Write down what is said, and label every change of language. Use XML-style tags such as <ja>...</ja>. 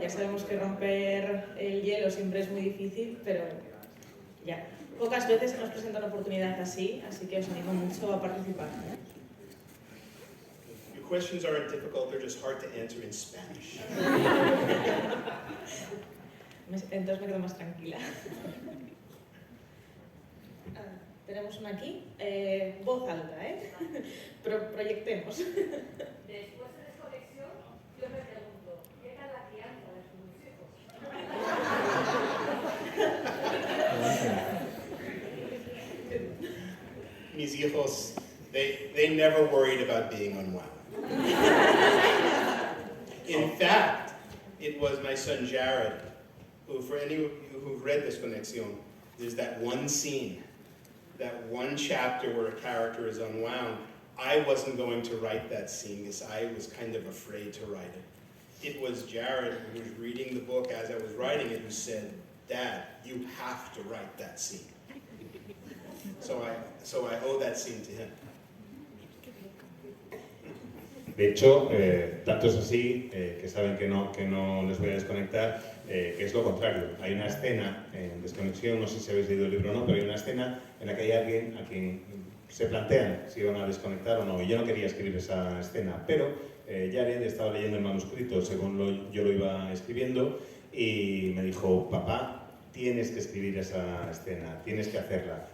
<es>Ya sabemos que romper el hielo siempre es muy difícil, pero ya, pocas veces se nos presenta una oportunidad así que os animo mucho a participar.</es> <en>Your questions aren't difficult, they're just hard to answer in Spanish.</en> <es>Entonces me quedo más tranquila. Tenemos una aquí. Voz alta, proyectemos. Después de Desconexión, yo me pregunto, ¿qué tal la crianza de sus hijos? Mis hijos,</es> <en>they never worried about being unwound. In fact, it was my son Jared, who, for any of you who've read Desconexión, there's that one scene, that one chapter where a character is unwound. I wasn't going to write that scene because I was kind of afraid to write it. It was Jared, who was reading the book as I was writing it, who said, "Dad, you have to write that scene." So I owe that scene to him.</en> <es>De hecho, tanto es así que saben que no les voy a desconectar, que es lo contrario. Hay una escena en Desconexión, no sé si habéis leído el libro o no, pero hay una escena en la que hay alguien a quien se plantean si van a desconectar o no. Y yo no quería escribir esa escena, pero Jared estaba leyendo el manuscrito según yo lo iba escribiendo y me dijo: papá, tienes que escribir esa escena, tienes que hacerla.</es>